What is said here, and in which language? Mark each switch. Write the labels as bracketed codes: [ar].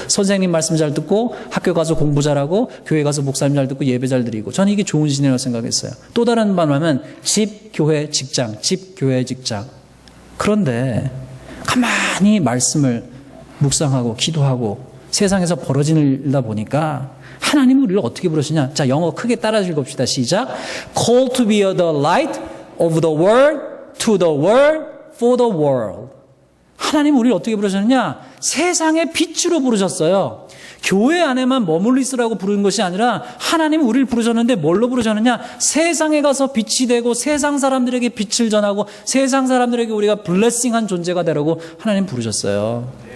[ko] 선생님 말씀 잘 듣고 학교 가서 공부 잘하고 교회 가서 목사님 잘 듣고 예배 잘 드리고 저는 이게 좋은 신이라고 생각했어요. 또 다른 말로 하면 집, 교회, 직장, 집, 교회, 직장. 그런데 가만히 말씀을 묵상하고 기도하고 세상에서 벌어지는 일다 보니까 하나님은 우리를 어떻게 부르시냐? 자, 영어 크게 따라 읽읍시다. 시작. [en] Call to be the light of the world, to the world, for the world. [ko] 하나님은 우리를 어떻게 부르셨느냐? 세상의 빛으로 부르셨어요. 교회 안에만 머물러 있으라고 부르는 것이 아니라 하나님은 우리를 부르셨는데 뭘로 부르셨느냐? 세상에 가서 빛이 되고 세상 사람들에게 빛을 전하고 세상 사람들에게 우리가 블레싱한 존재가 되라고 하나님 부르셨어요.